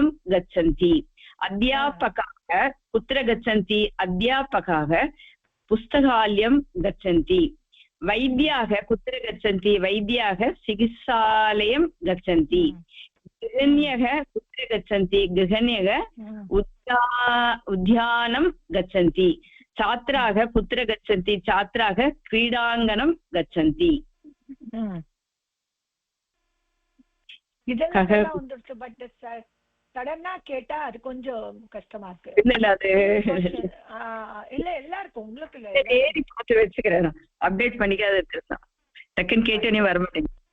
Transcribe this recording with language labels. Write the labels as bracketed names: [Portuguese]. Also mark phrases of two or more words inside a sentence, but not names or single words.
[Sanskrit] गच्छन्ति अध्यापकाः कुत्र गच्छन्ति अध्यापकाः पुस्तकालयं गच्छन्ति वैद्याः कुत्र गच्छन्ति वैद्याः चिकित्सालयं गच्छन्ति गृहिण्यः कुत्र गच्छन्ति गृहिण्यः उद्यानं गच्छन्ति छात्राः कुत्र गच्छन्ति छात्राः क्रीडाङ्गणं गच्छन्ति [Tamil] இதெல்லாம் வந்துருச்சு [English] but suddenly [Tamil] கேட்டா அது கொஞ்சம் கஷ்டமா இருக்கு இல்ல எல்லாருக்கும் உங்களுக்கு இல்ல ஏறி பார்த்து வச்சுக்கிறேன் அப்டேட் பண்ணிக்காத இருக்கேன் டக்குன்னு கேட்டேனே வர மாட்டேங்குது